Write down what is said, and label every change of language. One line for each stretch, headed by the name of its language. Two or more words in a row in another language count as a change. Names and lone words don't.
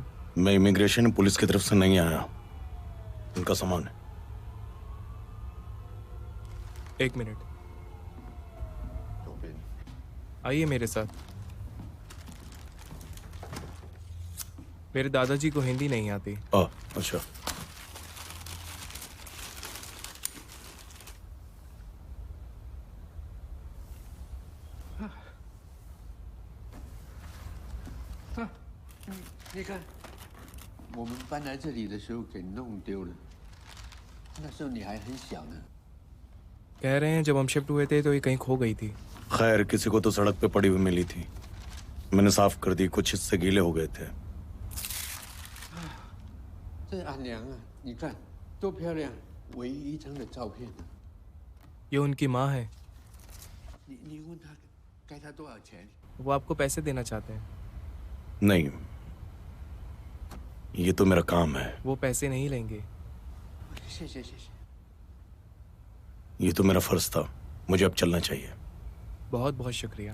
Hindi: मैं इमिग्रेशन पुलिस की तरफ से नहीं आया, उनका सामान है। एक मिनट, आइए मेरे साथ। मेरे दादाजी को हिंदी नहीं आती। अच्छा।
Chinese: 啊，你看，我们搬来这里的时候给弄丢了，那时候你还很小呢。
Hindi: कह रहे हैं जब हम शिफ्ट हुए थे तो ये कहीं खो गई थी। खैर, किसी को तो सड़क पे पड़ी हुई मिली थी, मैंने साफ कर दी, कुछ हिस्से गीले हो गए थे।
Chinese: 这阿娘啊，你看多漂亮，唯一一张的照片。
Hindi: ये उनकी माँ है।
Chinese: 你问她该她多少钱？
Hindi: वो आपको पैसे देना चाहते हैं। नहीं, ये तो मेरा काम है। वो पैसे नहीं लेंगे।
Chinese: 谢谢谢谢。
Hindi: ये तो मेरा फर्ज था, मुझे अब चलना चाहिए। बहुत बहुत शुक्रिया।